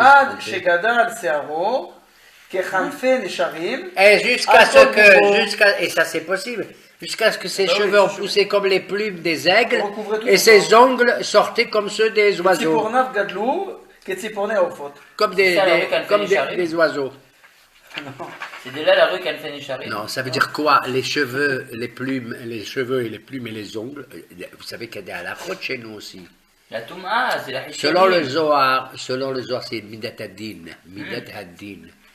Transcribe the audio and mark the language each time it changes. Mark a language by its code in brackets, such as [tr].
[he] עד שגדל שערו כחנפי נשרים. [fr] Et jusqu'à ce que... et ça c'est possible. Jusqu'à ce que ses cheveux ont poussé comme les plumes des aigles, et ses ongles sortaient comme ceux des oiseaux. [he] ציפורניו גדלו כציפורני העופות. [fr] Comme des oiseaux. C'est de là la rue Kalfenishari. Non, ça veut dire quoi? Les cheveux, les plumes, les cheveux et les plumes et les ongles. Vous savez qu'il y a des halakhot chez nous aussi. La Touma, c'est la Selon le Zohar, c'est Midat Hadin. Midat Hadin.